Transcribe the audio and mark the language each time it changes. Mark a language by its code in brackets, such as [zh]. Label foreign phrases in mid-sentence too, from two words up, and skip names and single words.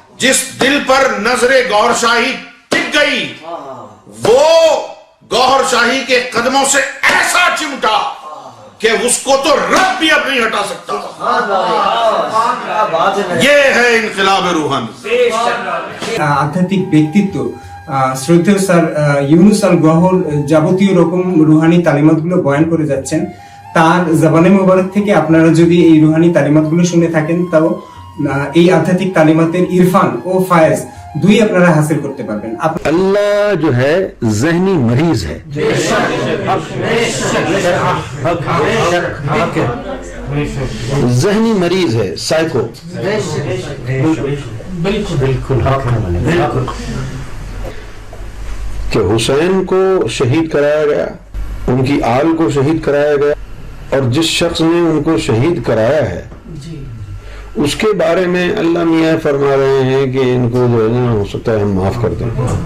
[ur] جس دل پر نظر گوہر شاہی ٹک گئی وہ گوہر شاہی کے قدموں سے ایسا چمٹا کہ اس کو تو رب بھی اب نہیں ہٹا سکتا. یہ ہے انقلاب روحانی. [bn] আধ্যাত্মিক ব্যক্তিত্ব শ্রদ্ধেয় স্যার ইউনুস আল গহর যাবতীয় রকম রুহানি তালিমাতগুলো বয়ান করে যাচ্ছেন. তার [ur] زبانِ مبارک [bn] থেকে আপনারা যদি এই রুহানি তালিমাতগুলো শুনে থাকেন তাও এই আধ্যাত্মিক তালিমাতের ইরফান ও ফায়েজ দুই আপনারা হাসিল করতে পারবেন. [ur] اللہ جو ہے ذہنی مریض ہے. ذہنی مریض ہے، سائیکو. کہ حسین کو شہید کرایا گیا، ان کی آل کو شہید کرایا گیا، اور جس شخص نے ان کو شہید کرایا ہے اس کے بارے میں اللہ میاں فرما رہے ہیں کہ ان کو جو ہے نا ہو سکتا ہے ہم معاف کر دیں.